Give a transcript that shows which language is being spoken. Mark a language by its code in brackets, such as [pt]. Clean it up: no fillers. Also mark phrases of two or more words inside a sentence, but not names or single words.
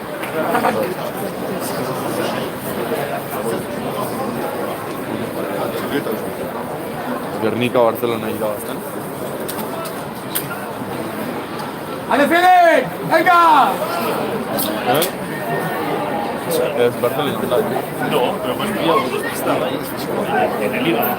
[eu] Gernika, Barcelona irabazten. [es] ¡Ale, Felix! ¡Venga! [eu] Ez, Barcelona dela. [es] No, pero pues estaba ahí. En el IVA.